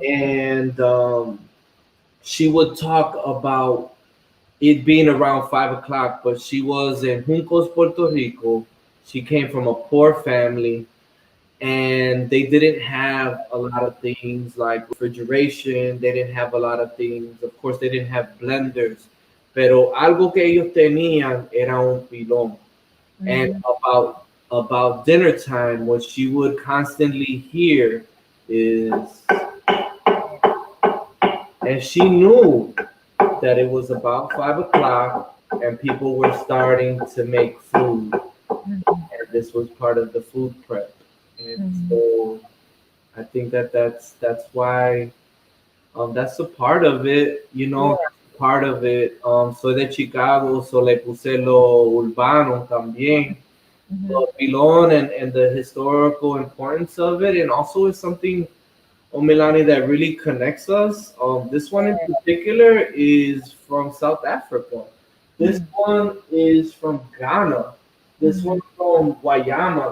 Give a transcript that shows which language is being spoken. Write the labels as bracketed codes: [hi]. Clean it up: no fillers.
[en] and she would talk about it being around 5 o'clock, but she was in Juncos, Puerto Rico. She came from a poor family, and they didn't have a lot of things like refrigeration. They didn't have a lot of things. Of course, they didn't have blenders. [es] Pero algo que ellos tenían era un pilón. [en] And Mhm. about dinner time, what she would constantly hear is, and she knew that it was about 5 o'clock and people were starting to make food, Mhm. and this was part of the food prep. And Mhm. so I think that's why that's a part of it, Yeah. part of it. [es] Soy de Chicago, so le puse lo urbano también. [en] Mhm. Pilon and the historical importance of it, and also it's something, Milani, that really connects us. This one in particular is from South Africa. This Mhm. one is from Ghana. This Mhm. one from Guayama.